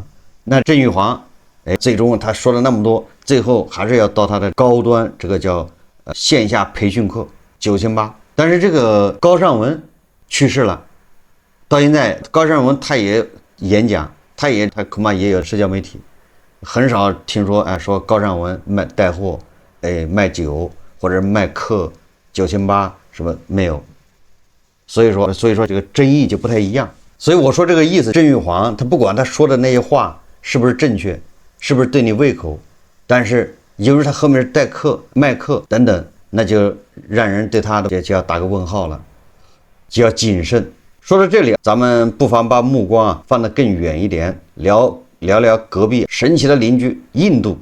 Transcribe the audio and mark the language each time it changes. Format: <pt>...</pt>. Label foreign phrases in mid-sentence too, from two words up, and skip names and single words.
<zh>那鄭玉煌，最終他說了那麼多，最後還是要到他的高端，這個叫線下培訓課9800。但是這個高尚文去世了，到現在高尚文他也演講，他恐怕也有社交媒體，很少聽說說高尚文帶貨，賣酒或者賣課9800什麼沒有。所以說這個爭議就不太一樣。所以我說這個意思，鄭玉煌他不管他說的那些話是不是正確，是不是對你胃口，但是由於他後面是代課、賣課等等，那就讓人對他的就要打個問號了，就要謹慎。說到這裡，咱們不妨把目光放得更遠一點，聊聊隔壁神奇的鄰居印度。</zh>